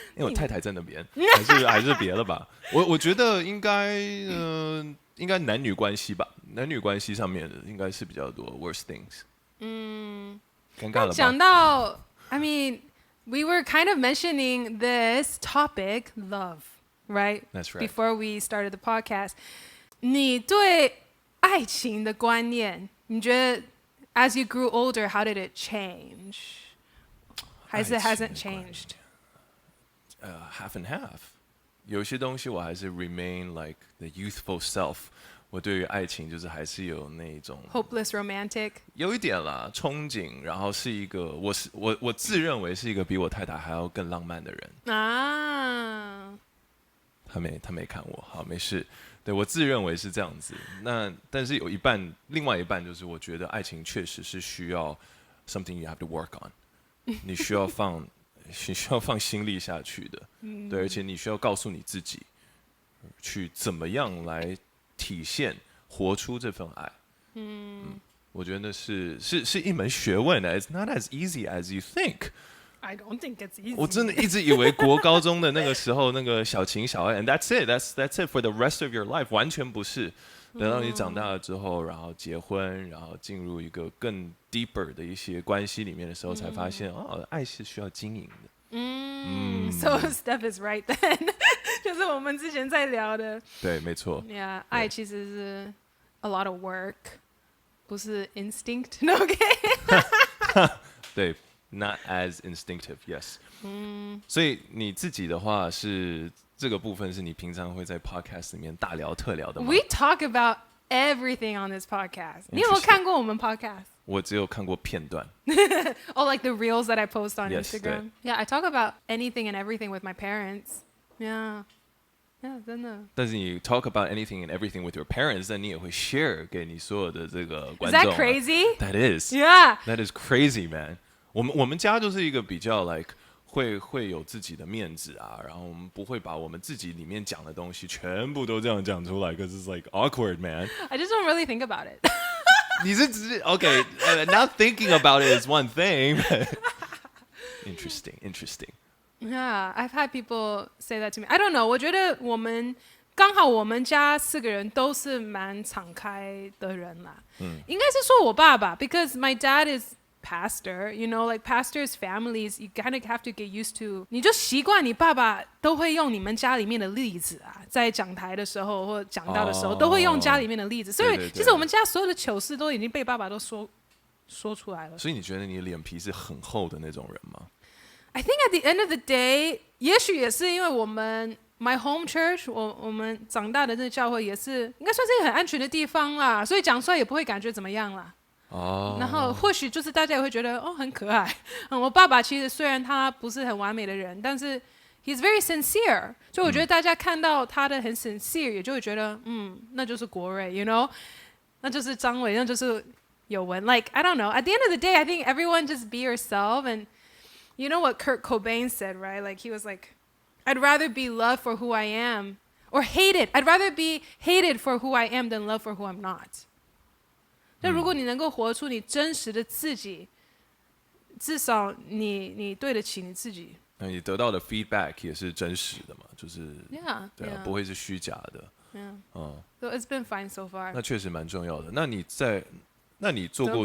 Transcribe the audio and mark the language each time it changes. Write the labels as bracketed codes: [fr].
[zh] 因为我太太在那边，还是别了吧。我觉得应该男女关系吧，男女关系上面的应该是比较多 [en] worst things。 [zh] 尴尬了吧？讲到 [en] I mean。We were kind of mentioning this topic, love, right? That's right. Before we started the podcast. [zh] 你对爱情的观念，你觉得 [en] as you grew older, how did it change? [zh] 还是 [en] hasn't changed? Half and half. [zh] 有些东西我还是 [en] remain like the youthful self。 [zh] 我对于爱情就是还是有那种 [en] hopeless romantic， [zh] 有一点啦，憧憬，然后是一个我自认为是一个比我太太还要更浪漫的人啊。他没看我，好没事。对，我自认为是这样子。那但是有一半，另外一半就是我觉得爱情确实是需要 [en] something you have to work on， [zh] 你需要放心力下去的。对，而且你需要告诉你自己去怎么样来体现活出这份爱。我觉得是一门学问的。 [en] It's not as easy as you think。 I don't think it's easy。 [zh] 我真的一直以为国高中的那个时候那个小情小爱 [en] and that's it for the rest of your life， [zh] 完全不是。等到你长大了之后，然后结婚，然后进入一个更 deeper 的一些关系里面的时候，才发现爱是需要经营的。 [en] So Steph is right then [zh] 就是我们之前在聊的。对，没错。 [en] Yeah， [zh] 爱其实是 [en] a lot of work， [zh] 不是 [en] instinct。OK [zh] 对 [en] ，not as instinctive， yes。 [zh] 所以你自己的话是这个部分是你平常会在 podcast 里面大聊特聊的吗？ [en] We talk about everything on this podcast。 [zh] 你有没有看过我们 podcast？我只有看过片段。 [en] Oh, like the reels that I post on Yes, Instagram. Yeah, I talk about anything and everything with my parents. [zh] Yeah, 真的。但是你 [en] talk about anything and everything with your parents， [zh] 但你也会 share 给你所有的这个观 [en] Is [zh] 众。 [en] that crazy? That is. Yeah. That is crazy, man. [zh] 我们家就是一个比较 like 会有自己的面子啊，然后我们不会把我们自己里面讲的东西全部都这样讲出来 ， [en] cause it's like awkward, man. I just don't really think about it. [zh] 你是只是 [en] OK, not thinking about it is one thing. Interesting. Yeah, I've had people say that to me. I don't know. [zh] 我觉得刚好我们家4个人都是蛮敞开的人啦。应该是说我爸爸 [en] ，because my dad is pastor, you know, like pastors' families, you kind of have to get used to. [zh] 你就习惯你爸爸都会用你们家里面的例子啊，在讲台的时候或讲到的时候，都会用家里面的例子。所以其实我们家所有的糗事都已经被爸爸都说出来了。所以你觉得你的脸皮是很厚的那种人吗？ [en] I think at the end of the day， [zh] 也许也是因为我们 [en] my home church， [zh] 我们长大的那个教会也是应该算是一个很安全的地方啦，所以讲出来也不会感觉怎么样啦。然后或许就是大家也会觉得很可爱。我爸爸其实虽然他不是很完美的人，但是 [en] he's very sincere， [zh] 所以我觉得大家看到他的很 sincere， 也就会觉得那就是国瑞 ， [en] you know， [zh] 那就是张伟，那就是有文。 [en] Like I don't know. At the end of the day, I think everyone just be yourself, and you know what Kurt Cobain said, right? Like he was like.I'd rather be loved for who I am or hated. I'd rather be hated for who I am than loved for who I'm not. [zh] 那如果你能够活出你真实的自己，至少你对得起你自己。那你得到的 feedback 也是真实的嘛，就是 [en] Yeah, [zh] 对啊 [en] yeah. [zh] 不会是虚假的。 [en] So it's been fine so far. [zh] 那确实蛮重要的。那你做过